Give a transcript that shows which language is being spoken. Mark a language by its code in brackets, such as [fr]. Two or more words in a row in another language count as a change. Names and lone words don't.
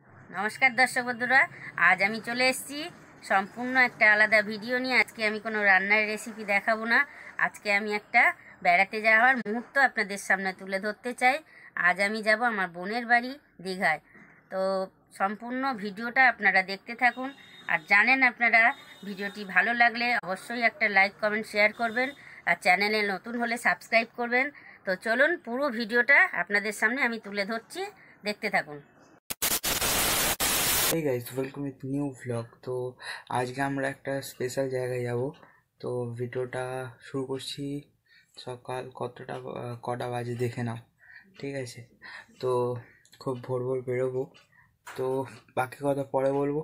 [bn] নমস্কার দর্শক বন্ধুরা আজ আমি চলে এসেছি সম্পূর্ণ এক আলাদা ভিডিও নিয়ে। আজ কে আমি কোনো রান্নার রেসিপি দেখাবো না। আজ কে আমি একটা বেড়াতে যাওয়ার মুহূর্ত আপনাদের সামনে তুলে ধরতে চাই। আজ আমি যাবো আমার বোনের বাড়ি দীঘায়। তো সম্পূর্ণ ভিডিওটা আপনারা দেখতে থাকুন আর জানেন আপনারা ভিডিওটি ভালো লাগলে অবশ্যই একটা [en] like comment share [bn] করবেন আর চ্যানেলে নতুন হলে সাবস্ক্রাইব করবেন। তো চলুন পুরো ভিডিওটা আপনাদের সামনে আমি তুলে ধরছি, দেখতে থাকুন। [en] Hey guys, welcome with new vlog। [bn] তো আজ কে আমরা একটা স্পেশাল জায়গায় যাব। তো ভিডিওটা শুরু করছি সকাল কটা বাজে দেখে নাও, ঠিক আছে? তো খুব ভোর ভোর বেরোবো, তো বাকি কথা পরে বলবো।